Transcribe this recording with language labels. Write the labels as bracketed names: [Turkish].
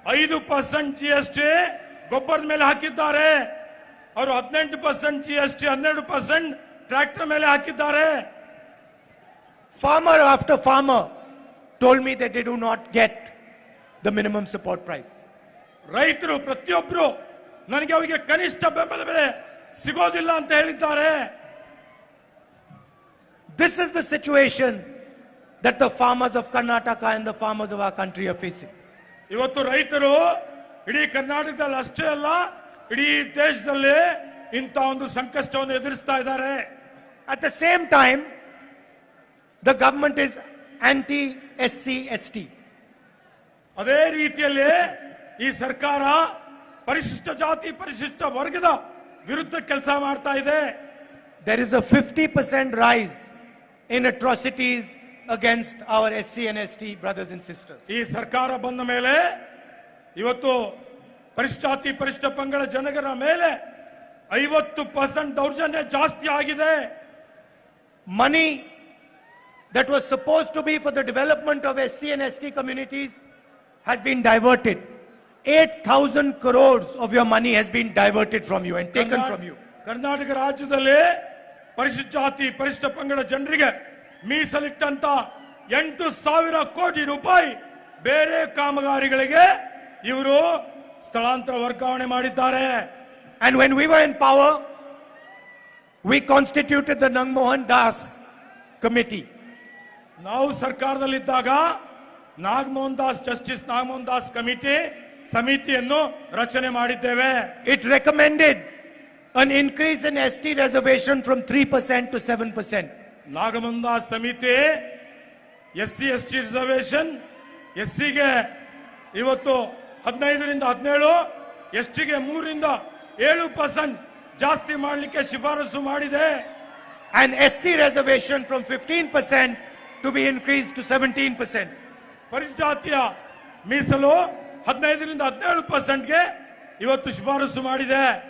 [Kannada] 5% GST ಗೊಬ್ಬರದ ಮೇಲೆ ಹಾಕಿದ್ದಾರೆ. ಅವರು 18% GST 12% ಟ್ರ್ಯಾಕ್ಟರ್ ಮೇಲೆ ಹಾಕಿದ್ದಾರೆ. [English] Farmer after farmer told me that they do not get the minimum support price. [Kannada] ರೈತರು ಪ್ರತಿಯೊಬ್ಬರು ನನಗೆ ಅವರಿಗೆ ಕನಿಷ್ಠ ಬೆಂಬಲ ಬೆಲೆ ಸಿಗೋದಿಲ್ಲ ಅಂತ ಹೇಳಿದ್ದಾರೆ. [English] This is the situation that the farmers of Karnataka and the farmers of our country are facing. [Kannada] ಇವತ್ತು ರೈತರು ಇಡೀ ಕರ್ನಾಟಕದಲ್ಲಿ ಅಷ್ಟೇ ಅಲ್ಲ ಇಡೀ ದೇಶದಲ್ಲಿ ಇಂಥ ಒಂದು ಸಂಕಷ್ಟವನ್ನು ಎದುರಿಸ್ತಾ ಇದ್ದಾರೆ. [English] At the same time, the government is anti-SC, ST. [Kannada] ಅದೇ ರೀತಿಯಲ್ಲಿ ಈ ಸರ್ಕಾರ ಪರಿಶಿಷ್ಟ ಜಾತಿ ಪರಿಶಿಷ್ಟ ವರ್ಗದ ವಿರುದ್ಧ ಕೆಲಸ ಮಾಡ್ತಾ ಇದೆ. [English] There is a 50% rise in atrocities against our SC and ST brothers and sisters. [Kannada] ಈ ಸರ್ಕಾರ ಬಂದ ಮೇಲೆ ಇವತ್ತು ಪರಿಶಿಷ್ಟ ಜಾತಿ ಪರಿಶಿಷ್ಟ ಪಂಗಡ ಜನಗರ ಮೇಲೆ 50% ದೌರ್ಜನ್ಯ ಜಾಸ್ತಿ ಆಗಿದೆ. [English] Money that was supposed to be for the development of SC and ST communities has been diverted. 8,000 crores of your money has been diverted from you and taken from you. [Kannada] Karnataka ರಾಜ್ಯದಲ್ಲಿ ಪರಿಶಿಷ್ಟ ಜಾತಿ ಪರಿಶಿಷ್ಟ ಪಂಗಡ ಜನರಿಗೆ ಮೀಸಲಿಟ್ಟಂತ 8,000 ಕೋಟಿ ರೂಪಾಯಿ ಬೇರೆ ಕಾಮಗಾರಿಗಳಿಗೆ ಇವರು ಸ್ಥಳಾಂತರ ವರ್ಗಾವಣೆ ಮಾಡಿದ್ದಾರೆ. [English] And when we were in power, we constituted the Nangmohan Das committee. [Kannada] ನಾವು ಸರ್ಕಾರದಲ್ಲಿದ್ದಾಗ ನಾಗಮೋಹನ್ ದಾಸ್ ಜಸ್ಟಿಸ್ ನಾಗಮೋಹನ್ ದಾಸ್ ಸಮಿತಿಯನ್ನು ರಚನೆ ಮಾಡಿದ್ದೇವೆ. [English] It recommended an increase in ST reservation from 3% to 7%. [Kannada] Nagamohan Das ಸಮಿತಿ SC ST ರಿಸರ್ವೇಶನ್ SCಗೆ ಇವತ್ತು 15ರಿಂದ 17, STಗೆ 3ರಿಂದ 7% ಜಾಸ್ತಿ ಮಾಡಲಿಕ್ಕೆ ಶಿಫಾರಸು ಮಾಡಿದೆ. [English] And SC reservation from 15% to be increased to 17%. [Kannada] ಪರಿಶಿಷ್ಟ ಜಾತಿಯ ಮೀಸಲು 15ರಿಂದ 17%ಗೆ ಇವತ್ತು ಶಿಫಾರಸು ಮಾಡಿದೆ.